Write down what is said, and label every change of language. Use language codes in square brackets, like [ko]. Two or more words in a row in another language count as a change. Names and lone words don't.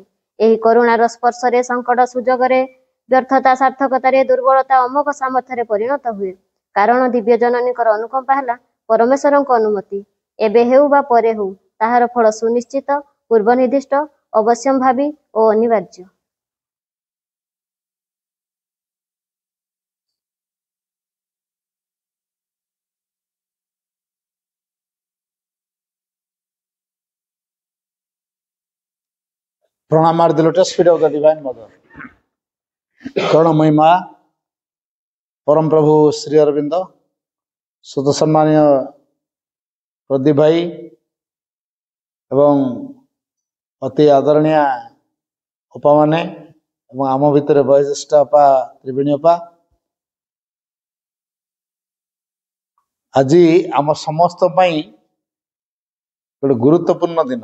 [or] ଏହି କରୁଣାର ସ୍ପର୍ଶରେ ସଙ୍କଟ ସୁଯୋଗରେ, ବ୍ୟର୍ଥତା ସାର୍ଥକତାରେ, ଦୁର୍ବଳତା ଅମୋଘ ସାମର୍ଥ୍ୟରେ ପରିଣତ ହୁଏ, କାରଣ ଦିବ୍ୟ ଜନନୀଙ୍କର ଅନୁକମ୍ପା ହେଲା ପରମେଶ୍ୱରଙ୍କ ଅନୁମତି। ଏବେ ହେଉ ବା ପରେ ହେଉ, ତାହାର ଫଳ ସୁନିଶ୍ଚିତ, ପୂର୍ବ ନିର୍ଦ୍ଦିଷ୍ଟ, ଅବଶ୍ୟମ୍ଭାବୀ ଓ ଅନିବାର୍ଯ୍ୟ। [en] Pranam are the lotus feet of the Divine Mother. [or] Karunamyī Ma, Param Prabhu Sri Aurobindo, Sutta Sammaniya Pradip Bhai এবং ଅତି ଆଦରଣୀୟ ଅପାମାନେ ଏବଂ ଆମ ଭିତରେ ବୟୋଜ୍ୟେଷ୍ଠ ଅପା ତ୍ରିବେଣୀ ଅପା, ଆଜି ଆମ ସମସ୍ତ ପାଇଁ ଗୋଟେ ଗୁରୁତ୍ୱପୂର୍ଣ୍ଣ ଦିନ।